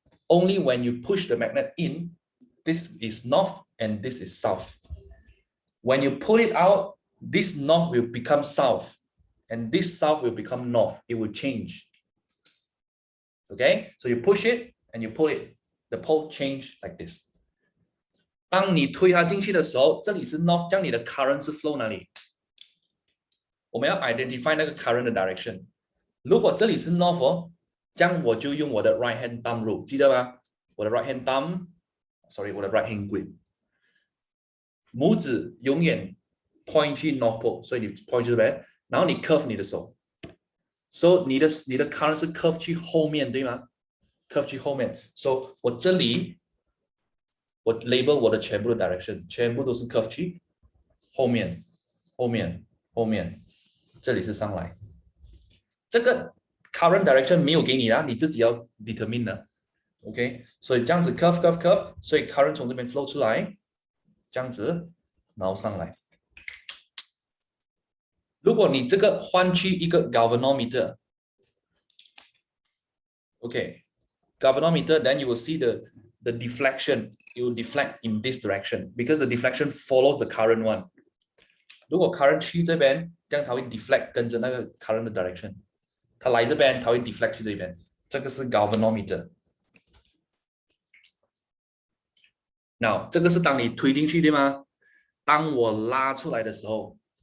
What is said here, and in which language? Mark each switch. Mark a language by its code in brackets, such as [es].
[en] Only when you push the magnet in, this is North and this is South. When you pull it out, this North will become South, and this South will become North. It will change. Okay, so you push it and you pull it. The pole change like this. [zh] 当你推它进去的时候，这里是 North， 这样你的 current 是 flow 哪里？我们要 identify 那个 current 的 direction。如果这里是 North 哦，这样我就用我的 right hand thumb rule， 记得吗？我的 right hand thumb，sorry， 我的 right hand grip， 拇指永远 point 去 North Pole， 所以你 point 去这边，然后你 curve 你的手。 So 你的 current 是 curve 去后面，对吗 ？curve 去后面。 So 我这里我 label 我的全部的 direction， 全部都是 curve 去后面，后面，后面，这里是上来。这个 current direction 没有给你啦，你自己要 determine 的。 OK， 所以这样子 curve， 所以 current 从这边 flow 出来，这样子，然后上来。如果你这个换去一个 [en] galvanometer， OK， galvanometer, then you will see the deflection. It will deflect in this direction because the deflection follows the current one. [zh] 如果 current 去这边，这样它会 deflect 跟着那个 current 的 direction。它来这边，它会 deflect 去这边。这个是 galvanometer。 Now， 这个是当你推进去对吗？当我拉出来的时候。